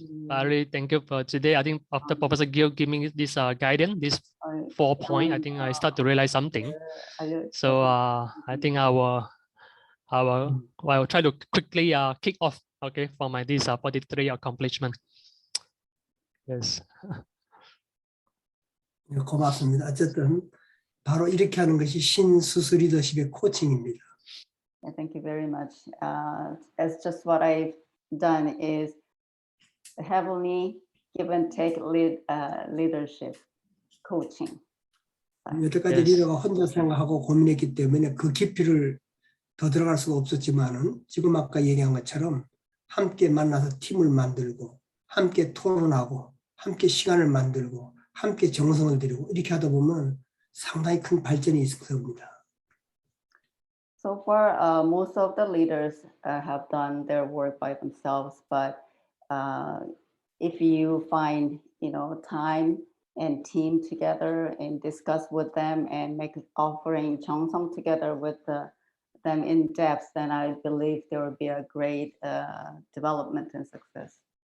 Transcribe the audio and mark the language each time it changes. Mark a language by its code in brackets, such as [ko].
[en] I really thank you for today. I think after Professor Gill giving this guidance, this 4 point, I think I start to realize something. So I think I will try to quickly kick off, okay, for my this 43 accomplishment. Yes. [ko] 고맙습니다. 어쨌든 바로 이렇게 하는 것이 신수수 리더십의 코칭입니다. [en] Thank you very much. As just what I've done is heavily give and take leadership coaching. [ko] 여태까지 [en] Yes. [ko] 리더가 혼자 생각하고 고민했기 때문에 그 깊이를 더 들어갈 수가 없었지만은 지금 아까 얘기한 것처럼 함께 만나서 팀을 만들고 함께 토론하고 함께 시간을 만들고 함께 정성을 들이고 이렇게 하다 보면 상당히 큰 발전이 있을 겁니다. [en] So far, most of the leaders have done their work by themselves, but if you find, time and team together and discuss with them and make offering 정성 together with them in depth, then I believe there will be a great development and success.